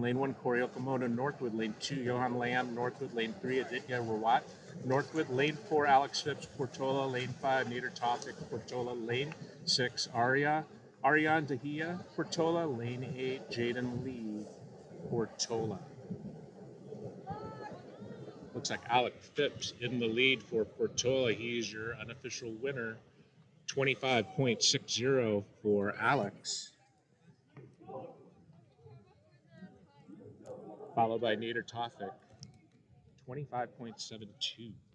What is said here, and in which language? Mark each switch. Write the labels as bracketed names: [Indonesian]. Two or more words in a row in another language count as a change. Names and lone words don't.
[English] Lane 1, Corey Okamoto, Northwood. Lane 2, Johan Lamb, Northwood. Lane 3, Aditya Rawat, Northwood. Lane 4, Alex Phipps, Portola. Lane 5, Nader Topic, Portola. Lane 6, Ariane Dahia, Portola. Lane 8, Jaden Lee, Portola. Looks like Alex Phipps in the lead for Portola. He's your unofficial winner. 25.60 for Alex. Followed by Nader Tofik, 25.72.